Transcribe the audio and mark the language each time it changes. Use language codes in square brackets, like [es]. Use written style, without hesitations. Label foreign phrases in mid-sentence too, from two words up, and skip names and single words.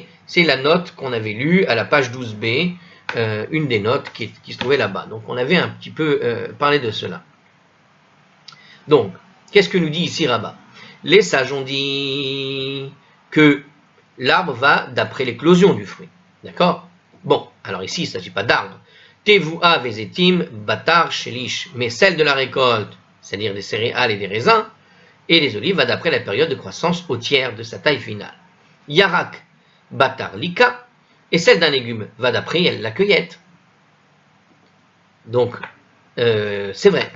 [fr] C'est la note qu'on avait lue à la page 12b, une des notes qui se trouvait là-bas. Donc, on avait un petit peu parlé de cela. Donc, qu'est-ce que nous dit ici Rabbah? Les sages ont dit que l'arbre va d'après l'éclosion du fruit. D'accord? Bon, alors ici, il ne s'agit pas d'arbre. [arc] תבואה וזיתים בתר שליש. [fr] Mais celle de la récolte, c'est-à-dire des céréales et des raisins, et des olives, va d'après la période de croissance au tiers de sa taille finale. [arc] ירק בתר לקיטה. [fr] Et celle d'un légume va d'après la cueillette. Donc, c'est vrai.